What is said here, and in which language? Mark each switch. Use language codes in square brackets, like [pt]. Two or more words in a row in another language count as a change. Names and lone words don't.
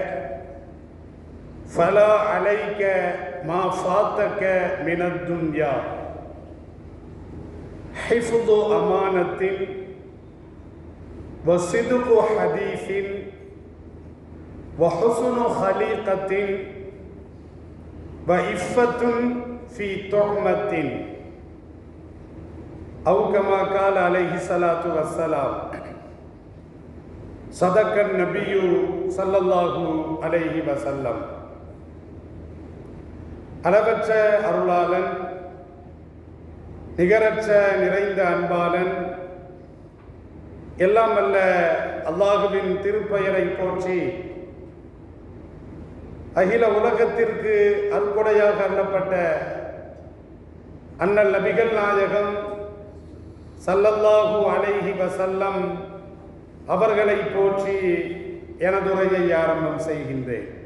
[ar] فلا عليك ما فاتك من الدنيا: حفظ أمانة، وصدق حديث، وحسن خليقة، وعفة في طعمة، أو كما قال عليه الصلاة والسلام. صدق النبي صلى الله عليه وسلم. [ta] அளவற்ற அருளாளன், நிகரற்ற நிறைந்த அன்பாளன், எல்லாம் அல்ல அல்லாஹுவின் திருப்பெயரை போற்றி அகில உலகத்திற்கு அருட்கொடையாக அருளப்பட்ட அண்ணல் நபிகள் நாயகம் [ar] صلى الله عليه وسلم [ta] அவர்களை போற்றி எனது உரையை ஆரம்பம் செய்கின்றேன்.